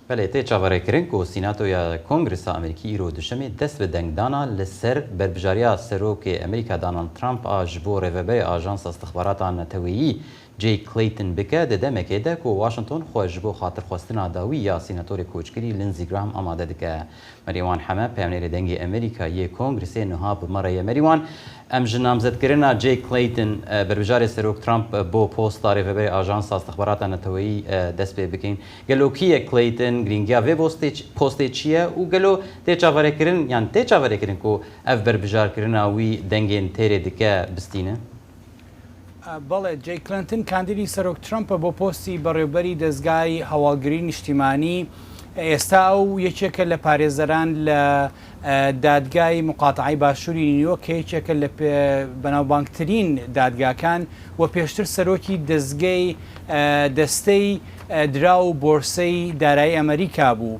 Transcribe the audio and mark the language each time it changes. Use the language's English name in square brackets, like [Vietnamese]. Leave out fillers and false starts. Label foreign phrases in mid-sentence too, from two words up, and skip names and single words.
[Kurdish] بله تی چاوەڕێکردن کو سîناتۆریا Kongrêsa Amerîkî îro dişemê dest bi dengdana li ser berbijariya Serokê Amerîka Donald Trump a ji bo rêveberê Ajansa Stixbaratan Neteweyî Jay Clayton bike di demekê de ku Washington xwe ji bo xatirxwestina dawî ya sînatorê koçkirî Lindsey Graham amade dike. Merîwan heme Peyamnêrê Dengê Amerîkayê Kongrêsê niha bi merayê Merîwan em ji namzedkirina Jay Clayton berbijarê Serok Trump bo posta rêveberê Ajansa Stixbaratan Neteweyî dest pê bikin. Gelo kî Clayton giringiya vê postê çi ye û gelo tê çaverêkirin yan tê çaverêkirin ku ev berbijarkirina wî dengên têrê dike bistîne? [Central Kurdish] بەڵێ جەی کلنتن کاندیدی سەرۆک ترامپە بۆ پۆستی بەڕێوەبەری دەستگای هەواڵگری نیشتیمانی ئێستا ئەو یەکێکە لە پارێزەران لە دادگای مقاتعی باشووری نیویۆرک کە یەکێکە لە بەناوبانگترین دادگاکان و پێشتر سەرۆکی دەستگای دەستەی درا و بۆرسەی دارایی ئەمریکا بوو.